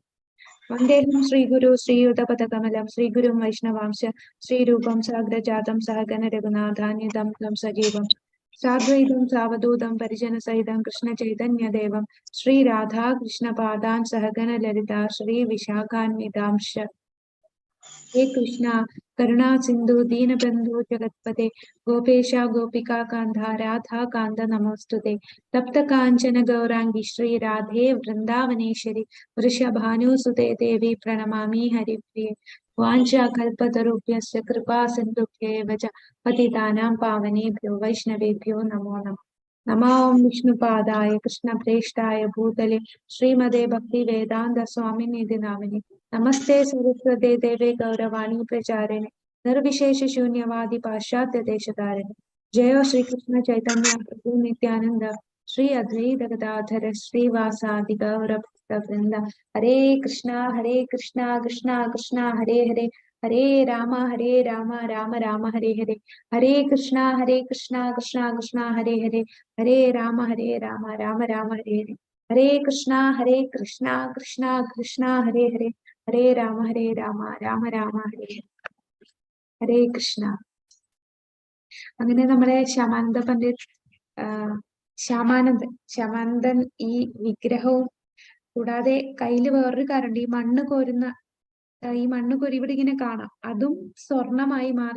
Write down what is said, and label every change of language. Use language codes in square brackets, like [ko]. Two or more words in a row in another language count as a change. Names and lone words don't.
[sa] വന്ദേഹം ശ്രീഗുരു ശ്രീയുതപദകമലം ശ്രീഗുരും വൈഷ്ണവാംശ ശ്രീരൂപം സാഗ്രജാതം സഹഗണ രഘുനാഥാന്യതം തം സജീവം സാദ്വൈതം സാവധൂതം പരിജനസഹിതം കൃഷ്ണ ചൈതന്യദേവം ശ്രീ രാധാ കൃഷ്ണപാദാൻ സഹഗണ ലളിത ശ്രീ വിശാഖാന്വിതാംശ. हे कृष्णा करुणा सिंधु दीनबंधु जगत्पते गोपेश गोपिका कांधा राधा कांद नमोस्तुते. तप्त कांचन गौरांगी श्री राधे वृंदावनेश्वरी वृषभानुसुते देवी प्रणमामि हरिप्रिये. वाञ्छा कल्पतरुभ्यश्च कृपा सिन्धुभ्येव च पतितानां पावनेभ्यो वैष्णवेभ्यो नमो नमः. नमो विष्णुपादाय कृष्णप्रेष्ठाय भूतले श्रीमदे भक्ति वेदांत स्वामिनिधि नामिने. नमस्ते सरस्वते देवे गौरवाणी प्रचारिणे निर्विशेष शून्यवादी पाश्चात्य देशतारिणे. जय श्री कृष्ण चैतन्य प्रभु नित्यानंद श्री अद्वैत गदाधर श्रीवासादि गौर भक्तवृंद. हरे कृष्णा कृष्णा कृष्णा हरे हरे हरे राम राम राम हरे हरे. हरे कृष्णा कृष्णा कृष्णा हरे हरे हरे राम राम राम हरे हरे. हरे कृष्णा कृष्णा कृष्णा हरे हरे ഹരേ രാമ രാമ രാമ ഹരേ ഹരേ കൃഷ്ണ. [ml] അങ്ങനെ നമ്മുടെ ശ്യാമാനന്ദ പണ്ഡിറ്റ് ശ്യാമാനന്ദൻ ഈ വിഗ്രഹവും കൂടാതെ കയ്യില് വേറൊരു കാര്യമുണ്ട്, ഈ മണ്ണ് കോരി ഇവിടെ ഇങ്ങനെ കാണാം, അതും സ്വർണമായി മാറി.